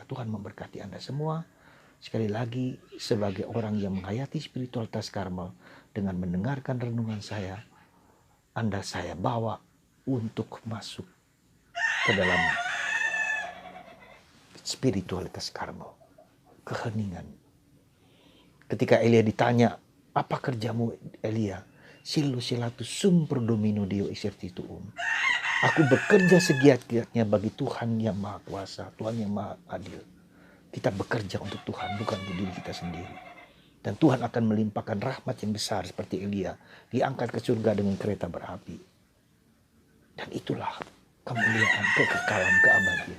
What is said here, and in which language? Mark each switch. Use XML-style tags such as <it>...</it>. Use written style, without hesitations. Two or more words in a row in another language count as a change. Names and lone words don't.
<id>Tuhan memberkati Anda semua. Sekali lagi, sebagai orang yang menghayati spiritualitas Karmel, dengan mendengarkan renungan saya, Anda saya bawa untuk masuk ke dalam spiritualitas Karmel. Keheningan. Ketika Elia ditanya, apa kerjamu Elia?</id> <la>Silu silatu sum pro domino Deo exercituum.</la> <id>Aku bekerja segiat-giatnya bagi Tuhan yang Maha Kuasa, Tuhan yang Maha Adil. Kita bekerja untuk Tuhan, bukan untuk diri kita sendiri. Dan Tuhan akan melimpahkan rahmat yang besar seperti Elia. Diangkat ke surga dengan kereta berapi. Dan itulah kemuliaan, kekekalan, keabadian.</id>